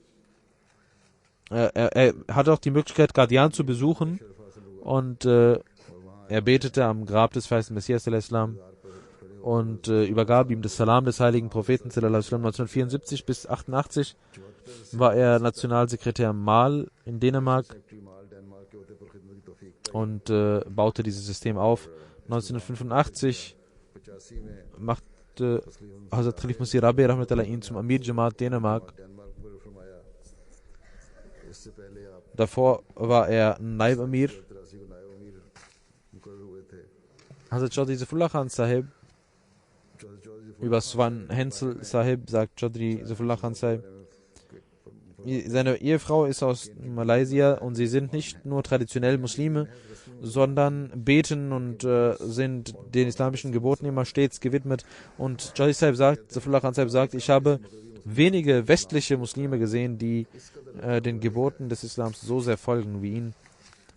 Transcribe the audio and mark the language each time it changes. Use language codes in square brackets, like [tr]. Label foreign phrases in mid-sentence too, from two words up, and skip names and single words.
[de] Er hatte auch die Möglichkeit, Qadian zu besuchen, und er betete am Grab des verheißenen Messias al-Islam und übergab ihm das Salam des heiligen Propheten [ar] صلى الله عليه وسلم. [de] 1974 bis 88 war er Nationalsekretär Mal in Dänemark [ur] مال ڈنمارک کے ہوتے پر خدمت کی توفیق [de] und baute dieses System auf. 1985 [ur] 85 میں [de] machte Hazrat Khalif Masih Rabi Rahmatullah ihn zum Amir Jamaat Dänemark. [ur] ڈنمارک پر فرمایا اس سے پہلے آپ [de] Davor war er [ur] نائب امیر. 83 کو نائب امیر مقرر ہوئے تھے [de] Hazrat Chaudhry Zafrullah Khan Sahib [ur] चौधरी [de] über Swan Hensel Sahib sagt Chaudhry Zafrullah Khan Sahib, seine Ehefrau ist aus Malaysia, und sie sind nicht nur traditionell Muslime, sondern beten und sind den islamischen Geboten immer stets gewidmet. Und Chaudhry Sahib sagt, Zafrullah Khan Sahib sagt, ich habe wenige westliche Muslime gesehen, die den Geboten des Islams so sehr folgen wie ihn.